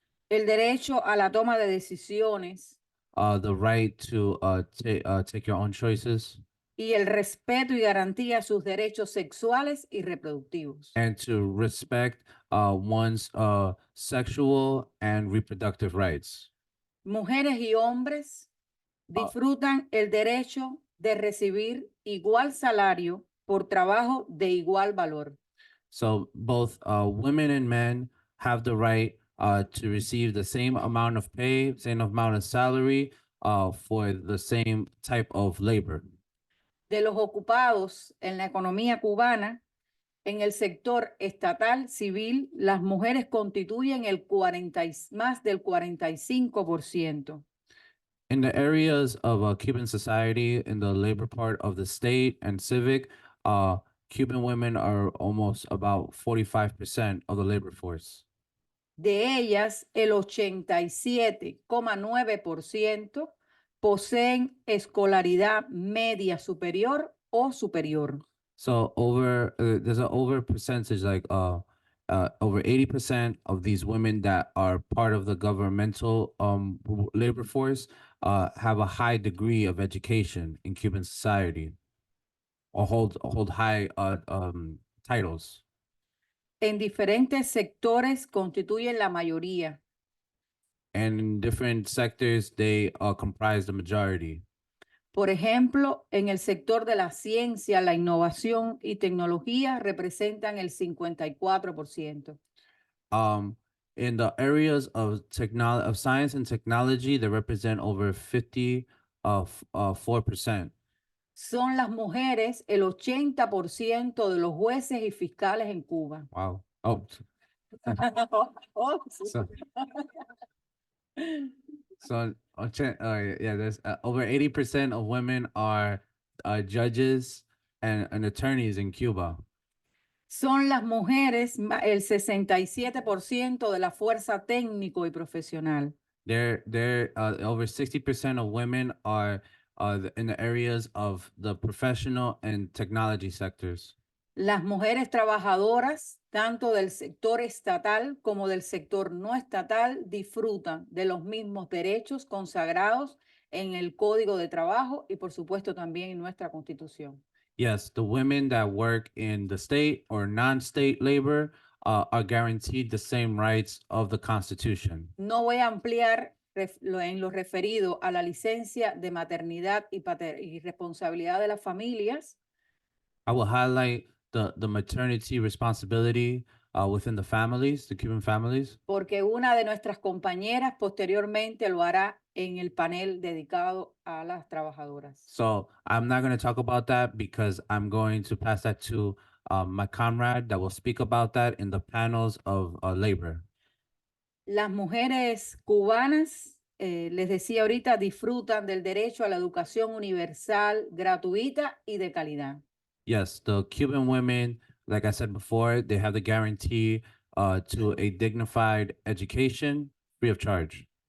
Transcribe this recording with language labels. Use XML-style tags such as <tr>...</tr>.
<es>el derecho a la toma de decisiones</es> <en>the right to take your own choices,</en> <es>y el respeto y garantía a sus derechos sexuales y reproductivos.</es> <en>and to respect one's sexual and reproductive rights.</en> <es>Mujeres y hombres disfrutan el derecho de recibir igual salario por trabajo de igual valor.</es> <en>So both women and men have the right to receive the same amount of pay, same amount of salary for the same type of labor.</en> <es>De los ocupados en la economía cubana, en el sector estatal civil, las mujeres constituyen más del 45%.</es> <en>In the areas of Cuban society, in the labor part of the state and civic, Cuban women are almost about 45% of the labor force.</en> <es>De ellas, el 87,9% poseen escolaridad media superior o superior.</es> <en>So there's an over percentage, like over 80% of these women that are part of the governmental labor force have a high degree of education in Cuban society or hold high titles.</en> <es>En diferentes sectores constituyen la mayoría.</es> <en>And in different sectors, they comprise the majority.</en> <es>Por ejemplo, en el sector de la ciencia, la innovación y tecnología representan el 54%.</es> <en>In the areas of science and technology, they represent over 4%.</en> <es>Son las mujeres el 80% de los jueces y fiscales en Cuba.</es> <en>Wow. Oh,</en> <es>Oh, sí.</es> <en>so yeah, there's over 80% of women are judges and attorneys in Cuba.</en> <es>Son las mujeres el 67% de la fuerza técnico y profesional.</es> <en>They're over 60% of women are in the areas of the professional and technology sectors.</en> <es>Las mujeres trabajadoras, tanto del sector estatal como del sector no estatal, disfrutan de los mismos derechos consagrados en el Código de Trabajo y, por supuesto, también en nuestra Constitución.</es> <en>Yes, the women that work in the state or non-state labor are guaranteed the same rights of the Constitution.</en> <es>No voy a ampliar en lo referido a la licencia de maternidad y responsabilidad de las familias,</es> <en>I will highlight the maternity responsibility within the families, the Cuban families,</en> <es>porque una de nuestras compañeras posteriormente lo hará en el panel dedicado a las trabajadoras.</es> <en>so I'm not going to talk about that because I'm going to pass that to my comrade that will speak about that in the panels of labor.</en> <es>Las mujeres cubanas, les decía ahorita, disfrutan del derecho a la educación universal, gratuita y de calidad.</es> <en>Yes, the Cuban women, like I said before, they have the guarantee to a dignified education free of charge.</en>